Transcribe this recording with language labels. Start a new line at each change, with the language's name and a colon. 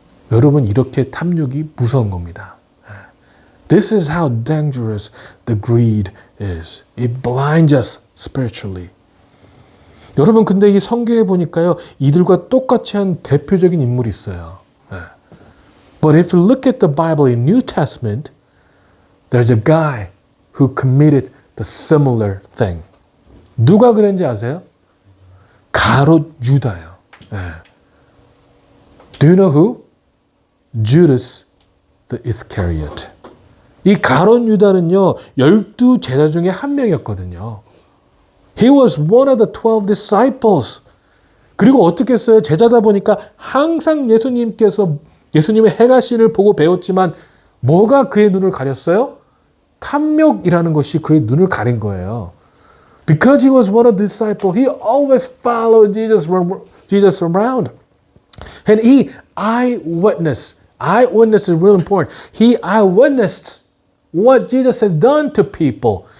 Korean: 여러분, 이렇게 탐욕이 무서운 겁니다.
English: This is how dangerous the greed is. It blinds us spiritually.
Korean: 여러분, 근데 이 성경에 보니까요, 이들과 똑같이 한 대표적인 인물이 있어요.
English: But if you look at the Bible in New Testament, there's a guy who committed the similar thing.
Korean: 누가 그랬는지 아세요? 가롯 유다예요.
English: Do you know who? Judas the Iscariot.
Korean: 이 가롯 유다는요, 12 제자 중에 한 명이었거든요.
English: He was one of the 12 disciples.
Korean: 그리고 어떻게 했어요? 제자다 보니까 항상 예수님의 행하신을 보고 배웠지만 뭐가 그의 눈을 가렸어요? 탐욕이라는 것이 그의 눈을 가린 거예요.
English: Because he was one of the disciples, he always followed Jesus around. And he eyewitness is real important. He eyewitnessed what Jesus has done to people.